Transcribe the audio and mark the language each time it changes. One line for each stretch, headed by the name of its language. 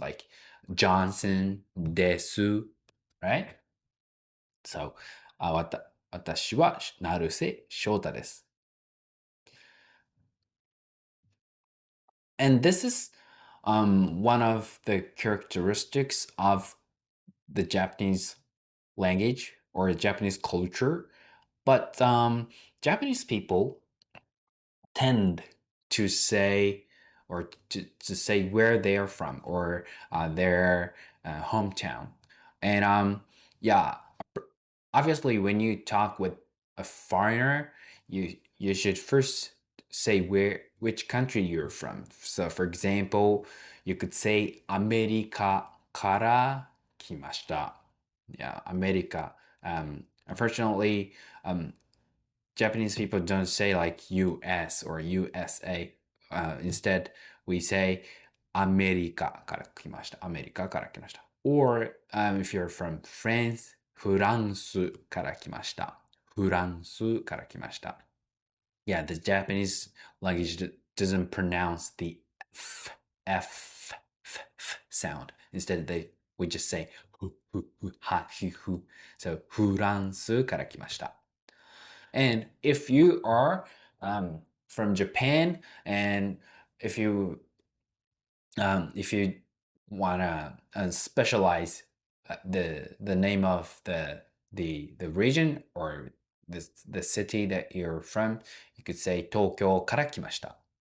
English: Like Johnson
Japanese: です,
English: right?
Japanese: So 私は成瀬翔太です.
English: And this is one of the characteristics of the Japanese language or Japanese culture, but Japanese people tend to say or to say where they are from or their hometown. And yeah, obviously when you talk with a foreigner, you should first say where which country you're from. So for example, you could say America
Japanese: kara kimashita.
English: Yeah, America. Unfortunately, Japanese people don't say like US or USA. Instead, we say
Japanese: America から来ました。アメリカから来ました。
English: Or if you're from France,
Japanese: フランスから来ました。フランスから来ました。
English: Yeah, the Japanese language doesn't pronounce the f sound. Instead, we just say は、ふ。
Japanese: So, フランスから来ました。
English: And if you are from Japan, and if you if you wanna specialize the name of the region or the city that you're from, you could say Tokyo
Japanese: から来ました.